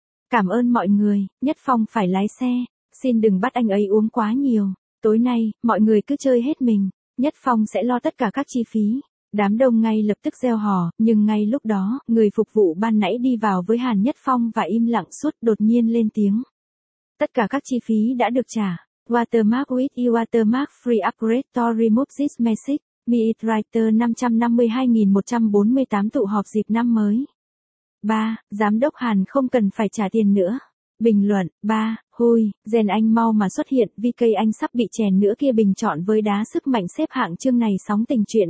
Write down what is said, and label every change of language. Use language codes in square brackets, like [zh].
[vi] Cảm ơn mọi người, Nhất Phong phải lái xe, xin đừng bắt anh ấy uống quá nhiều. Tối nay, mọi người cứ chơi hết mình, Nhất Phong sẽ lo tất cả các chi phí. Đám đông ngay lập tức reo hò, nhưng ngay lúc đó, người phục vụ ban nãy đi vào với Hàn Nhất Phong và im lặng suốt đột nhiên lên tiếng. Tất cả các chi phí đã được trả. [en] Watermark with you, watermark free upgrade to remove this message. Meet writer [vi] 552148 tụ họp dịp năm mới. 3. Giám đốc Hàn không cần phải trả tiền nữa. Bình luận, 3. Hôi, rèn anh mau mà xuất hiện, VK anh sắp bị chèn nữa kia. Bình chọn với đá sức mạnh xếp hạng chương này sóng tình chuyện.